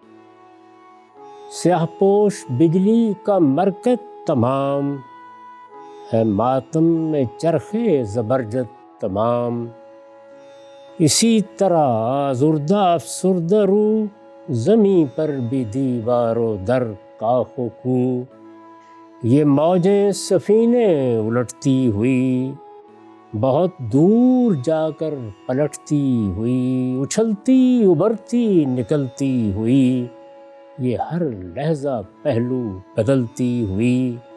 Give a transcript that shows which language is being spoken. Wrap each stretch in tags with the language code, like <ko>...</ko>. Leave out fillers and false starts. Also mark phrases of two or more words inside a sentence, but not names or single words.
<ur>سیاہ پوش بجلی کا مرکز تمام ہے، ماتم میں چرخے زبرجد تمام. اسی طرح آزردہ افسردہ روح، زمیں پر بھی دیوار و در کاخ و کو. یہ موجیں سفینے الٹتی ہوئی، بہت دور جا کر پلٹتی ہوئی. اچھلتی ابھرتی نکلتی ہوئی، یہ ہر لحظہ پہلو بدلتی ہوئی.</ur>